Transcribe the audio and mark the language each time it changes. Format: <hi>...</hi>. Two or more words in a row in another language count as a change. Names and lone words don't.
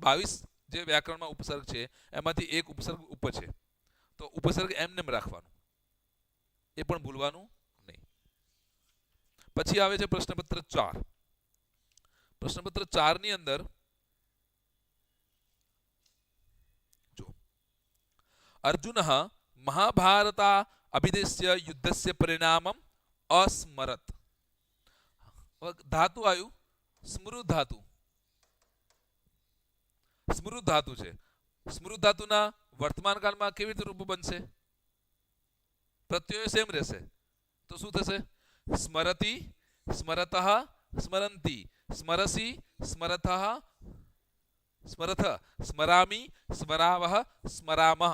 <gu>22 જે વ્યાકરણમાં ઉપસર્ગ છે એમાંથી એક ઉપસર્ગ ઉપ છે, તો ઉપસર્ગ એમને રાખવાનું, એ પણ ભૂલવાનું નહીં. પછી આવે છે પ્રશ્નપત્ર 4. પ્રશ્નપત્ર 4 ની અંદર</gu> <sa>अर्जुनः महाभारता अभिदेश्य युद्धस्य परिणामम् अस्मरत.</sa> <gu>ધાતુ આયુ સ્મૃત ધાતુ. સ્મૃત ધાતુ છે. સ્મૃત ધાતુના વર્તમાન કાળમાં કેવી રીતે રૂપ બનશે? પ્રત્યય સેમ રહેશે. તો શું થશે?</gu> <sa>स्मरति, स्मरतः, स्मरंति, स्मरसी, स्मरतः, स्मरथ, स्मरामी, स्मरावः, स्मरामः.</sa>